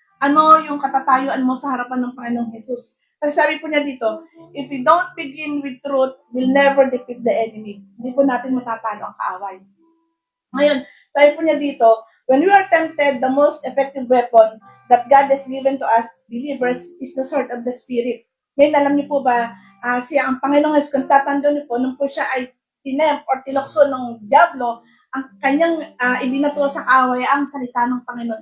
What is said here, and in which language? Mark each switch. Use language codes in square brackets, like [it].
[tl] Ano yung katatayuan mo sa harapan ng Panginoong Jesus. Kasi sabi po niya dito, [en] if we don't begin with truth, we'll never defeat the enemy. [tl] Hindi po natin matatalo ang kaaway. Ngayon, sabi po niya dito, [en] when we are tempted, the most effective weapon that God has given to us, believers, is the sword of the Spirit. [tl] Ngayon, alam niyo po ba, siya ang Panginoong Jesus, kung tatandaan niyo po, nung po siya ay tinempt or tinokso ng Diablo, ang kanyang ibinato sa kaaway ang salita ng Panginoon.